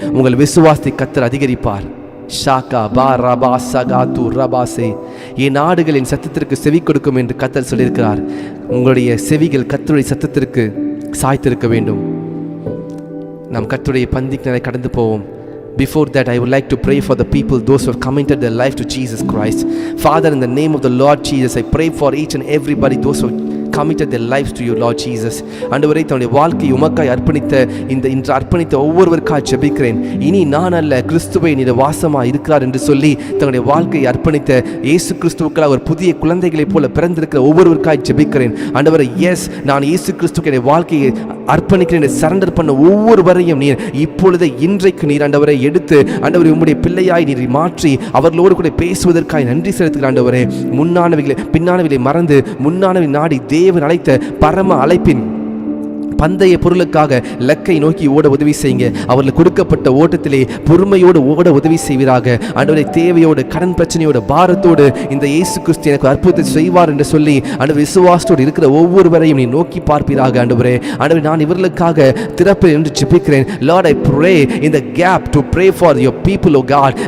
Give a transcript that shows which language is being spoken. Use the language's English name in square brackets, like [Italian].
[Tamil] உங்கள் விசுவாசத்தை கர்த்தர் அதிகரிப்பார். ஷாக்கா பா ரபா சகா தூ ரபாசே. என் நாடுகளின் சத்தத்திற்கு செவி கொடுக்கும் என்று கர்த்தர் சொல்லியிருக்கிறார். உங்களுடைய செவிகள் கர்த்தருடைய சத்தத்திற்கு சாய்த்திருக்க வேண்டும். நாம் கர்த்தருடைய பந்திக்கு கடந்து போவோம். [English] Before that, I would like to pray for the people, those who have committed their life to Jesus Christ. Father, in the name of the Lord Jesus, I pray for each and everybody, those who committed their lives to you, Lord Jesus. [Tamil] ஆண்டவரே, தன்னுடைய வாழ்க்கை உமக்காய் அர்ப்பணித்த இன்று அர்ப்பணித்த ஒவ்வொருவருக்காக ஜெபிக்கிறேன். இனி நான் அல்ல, கிறிஸ்துவை நீர் வாசமாக இருக்கிறார் என்று சொல்லி தன்னுடைய வாழ்க்கையை அர்ப்பணித்த இயேசு கிறிஸ்துவுக்காக ஒரு புதிய குழந்தைகளைப் போல பிறந்திருக்கிற ஒவ்வொருவருக்காக ஜெபிக்கிறேன். ஆண்டவரே, எஸ், நான் இயேசு கிறிஸ்துவுக்கு என்னுடைய வாழ்க்கையை அர்ப்பணிக்கிறேன், சரண்டர் பண்ண ஒவ்வொருவரையும் நீர் இப்பொழுது இன்றைக்கு நீர் ஆண்டவரை எடுத்து ஆண்டவரை உம்முடைய பிள்ளையாய் நீர் மாற்றி அவர்களோடு கூட பேசுவதற்காக நன்றி செலுத்துகிற ஆண்டவரே. முன்னானவைகளை பின்னானவைகளை மறந்து முன்னானவை நாடி தேவன் அழைத்த பரம அழைப்பின் பந்தய பொருளுக்காக லக்கை நோக்கி ஓட உதவி செய்யுங்க. அவர்களுக்கு கொடுக்கப்பட்ட ஓட்டத்திலே பொறுமையோடு ஓட உதவி செய்வீராக. ஆண்டவரே, தேவையோடு கடன் பிரச்சனையோடு பாரத்தோடு இந்த இயேசு கிறிஸ்து எனக்கு அற்புதத்தை செய்வார் என்று சொல்லி ஆண்டவர் விசுவாசத்தோடு இருக்கிற ஒவ்வொருவரையும் நீ நோக்கி பார்ப்பீராக. ஆண்டவரே, ஆண்டவரே, நான் இவர்களுக்காக திறப்பேன் என்று ஜெபிக்கிறேன். [English] Lord, I pray in the gap to pray for your people, oh God.